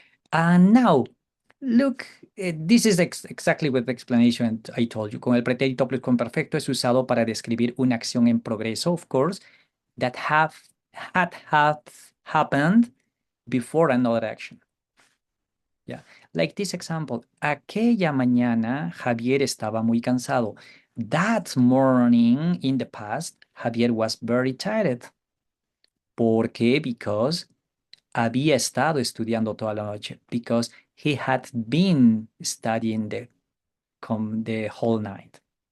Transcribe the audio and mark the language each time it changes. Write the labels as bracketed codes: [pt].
[en] And now, look, this is exactly what the explanation I told you. [es] Con el pretérito pluscuamperfecto es usado para describir una acción en progreso, [en] of course, that had happened before another action. Yeah, like this example. [es] Aquella mañana Javier estaba muy cansado. [en] That morning in the past, Javier was very tired. [es] ¿Por qué? [en] Because [es] había estado estudiando toda la noche, [en] because he had been studying the whole night.